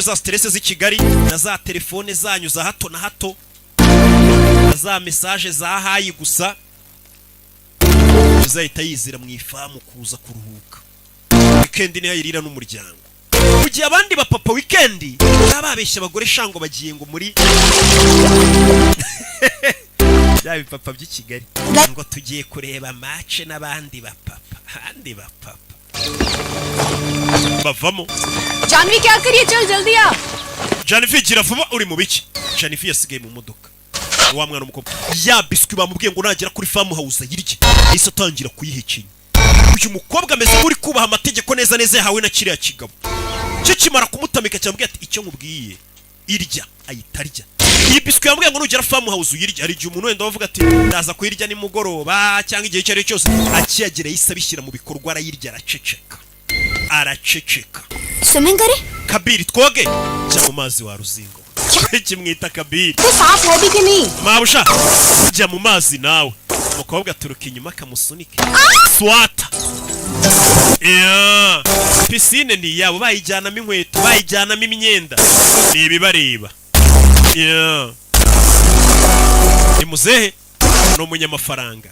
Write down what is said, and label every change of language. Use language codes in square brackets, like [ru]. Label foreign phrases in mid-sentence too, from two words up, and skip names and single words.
[rw] za stress z'i Kigali na za telefone zanyu za hato na hato na za message za hayi gusa uzahita yizira mu ifamu kuza kuruhuka weekend ni yayirira n'umuryango mu gihe abandi bapapa weekend bababeshya abagore shango bagiye ngo muri bya bipapa by'i Kigali ngo tugiye kureba match n'abandi bapapa bavamo [hi] जानवी क्या करिए चल जल्दी आ [rw] Janifi gira vuba uri mu biki Janifi yasigaye mu modoka wa mwana umukobwa ya biswi bamubwiye ngo nagera kuri [en] farm house [rw] yirye ise atangira kuyihekenya uyu mukobwa ameze uri kubaha amategeko neza neza yahawe na kiriya kigabo cyo kimara kumutamika cyambwiye ati icyo nkubwiye irya ayitarya iyi biswi yambwiye ngo nugera [en] farm house [rw] uyirya hari igihe umuntu wenda bavuga ati ndaza kuyirya ni mugoroba cyangwa igihe cyari cyose akiyagera yise abishyira mu bikorwa arayirya araceceka araceceka. [hi] स्विमिंग करे [rw] Kabiri twoge jya mu mazi wa ruzingo. Kimwita Kabiri. [hi] तो साफ है भी कि नहीं [rw] Mabusha jya mu mazi nawe. Umukobwa aturuka inyuma kamusunike. Swata. Yeah. Piscine ni yabo bayijyanamo inkweto, bayijyanamo imyenda. Ni ibibareba. Yeah. Ni muzehe no munyamafaranga.